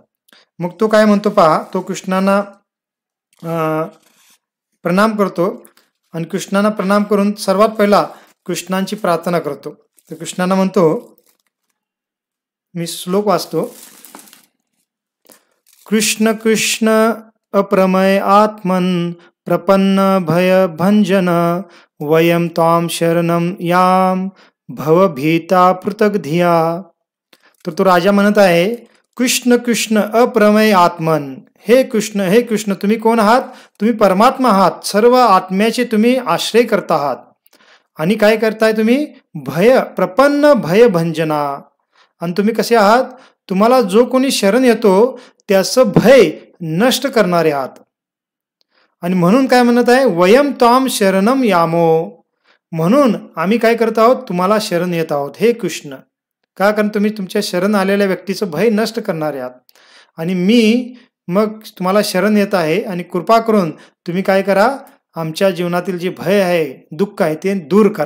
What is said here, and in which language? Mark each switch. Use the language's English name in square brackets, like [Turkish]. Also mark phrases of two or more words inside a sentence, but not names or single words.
[Marathi] मग तो काय म्हणतो पहा, तो कृष्णांना प्रणाम करतो आणि कृष्णांना प्रणाम करून सर्वात पहिला कृष्णांची प्रार्थना करतो. तर कृष्णांना म्हणतो, मी श्लोक वाचतो, [Sanskrit] कृष्ण कृष्ण अप्रमय आत्मन प्रपन्न भय भंजन वयम त्वाम शरणम याम भवभीता पृथक धिया. [Marathi] तर तो राजा म्हणत आहे, [Sanskrit] कृष्ण कृष्ण अप्रमेय आत्मन, [Marathi] हे कृष्ण तुम्ही कोण आहात, तुम्ही परमात्मा आहात, सर्व आत्म्याचे तुम्ही आश्रय करता आहात. आणि काय करताय तुम्ही, [Sanskrit] भय प्रपन्न भय भंजना, [Marathi] आणि तुम्ही कसे आहात, तुम्हाला जो कोणी शरण येतो त्याचं भय नष्ट करणारे आहात. आणि म्हणून काय म्हणत आहे, [Sanskrit] वयम त्वाम शरणम यामो, [Marathi] म्हणून आम्ही काय करत आहोत, तुम्हाला शरण येत आहोत हे कृष्ण. का, कारण तुम्ही तुमच्या शरण आलेल्या व्यक्तीचं भय नष्ट करणारे आहात. आणि मी मग तुम्हाला शरण येत आहे आणि कृपा करून तुम्ही काय करा, आमच्या जीवनातील जे भय आहे, दुःख आहे ते दूर करा.